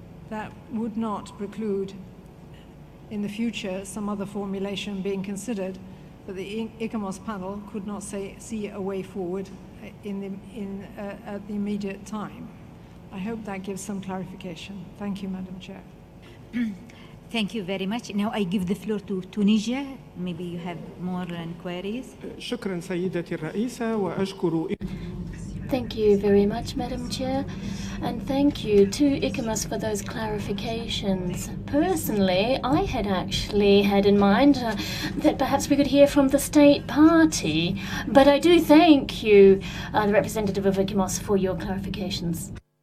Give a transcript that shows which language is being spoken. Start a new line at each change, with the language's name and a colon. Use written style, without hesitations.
English: That would not preclude in the future some other formulation being considered, but the ICOMOS panel could not see a way forward at the immediate time. I hope that gives some clarification. Thank you, Madam Chair. Thank you very much. Now I give the floor to Tunisia. Maybe you have more inquiries.
Arabic: شكرا سيدتي الرئيسة وأشكر
English: Thank you very much, Madam Chair, and thank you to ICOMOS for those clarifications. Personally, I had actually had in mind that perhaps we could hear from the State Party, but I do thank you, the representative of ICOMOS, for your clarifications.